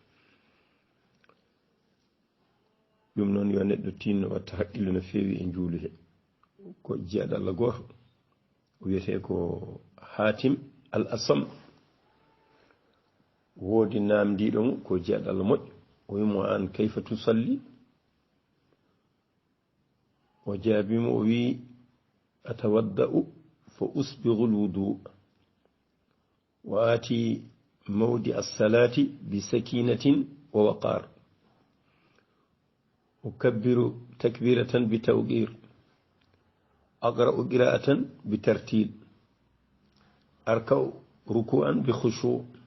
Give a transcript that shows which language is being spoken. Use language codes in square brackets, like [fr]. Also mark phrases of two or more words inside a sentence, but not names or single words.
[ff] ɗum noon yo neɗɗo tinno watta haqqille no feewi e juulu he ko jeeɗo Allah goto o wiyete ko Hatim al Asam woodi namdiɗo mo ko jeeɗo Allah moƴƴo o wimo an [ar] كيف تصلي [ff] o jaabimo o wi [ar] atawadda'u فأسبغ الوضوء وآتي موضع الصلاة بسكينة ووقار أكبر تكبيرة بتوقير أقرأ قراءة بترتيل أركع ركوعا بخشوع